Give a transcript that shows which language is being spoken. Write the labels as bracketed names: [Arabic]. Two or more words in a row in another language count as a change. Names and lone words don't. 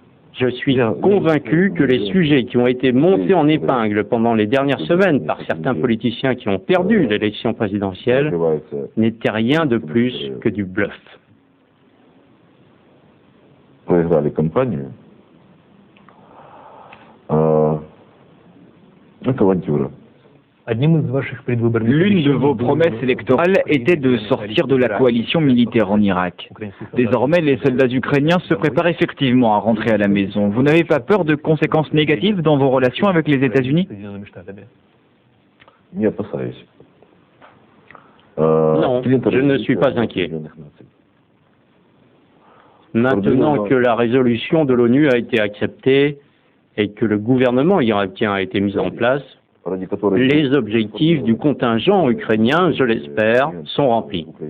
[French] Je suis convaincu que les sujets qui ont été montés en épingle pendant les dernières semaines par certains politiciens qui ont perdu l'élection présidentielle n'étaient rien de plus que du bluff. [Russian] Проиграли кампанию. Это авантюра. [French] L'une de vos promesses électorales était de sortir de la coalition militaire en Irak. Désormais, les soldats ukrainiens se préparent effectivement à rentrer à la maison. Vous n'avez pas peur de conséquences négatives dans vos relations avec les États-Unis? [Russian] Не опасаюсь. [French] Non, je ne suis pas inquiet. Maintenant que la résolution de l'ONU a été acceptée et que le gouvernement irakien a été mis en place, les objectifs du contingent ukrainien, je l'espère, sont remplis.